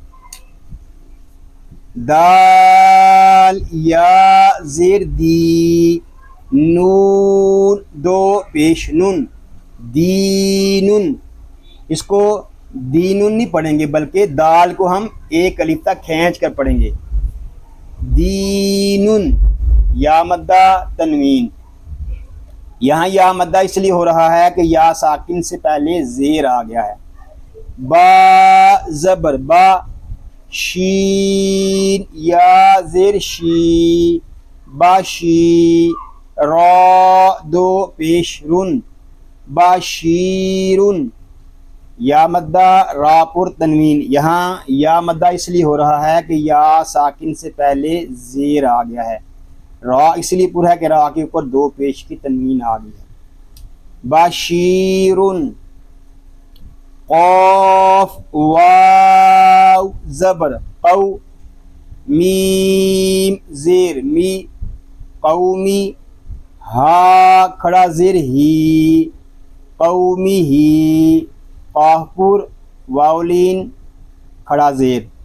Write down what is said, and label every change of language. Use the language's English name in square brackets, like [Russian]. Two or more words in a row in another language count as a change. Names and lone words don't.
[Urdu] دال یا زیر دی، نون دو پیش نن، دینن، اس کو دینن نہیں پڑھیں گے بلکہ دال کو ہم ایک الف تک کھینچ کر پڑھیں گے، دینن، یا مدہ تنوین۔ یہاں یا مدہ اس لیے ہو رہا ہے کہ یا ساکن سے پہلے زیر آ گیا ہے۔ با زبر با، شین یا زیر شی، باشی، را دو پیش رن، باشیرن، یا مدہ را پر تنوین۔ یہاں یا مدہ اس لیے ہو رہا ہے کہ یا ساکن سے پہلے زیر آ گیا ہے، را اس لیے پر ہے کہ را کے اوپر دو پیش کی تنوین آ گئی ہے۔ باشیرن، قاف واو زبر قو، میم زیر می، قومی، ہا کھڑا زیر ہی، قومی ہی، قاف پر واولین کھڑا زیر۔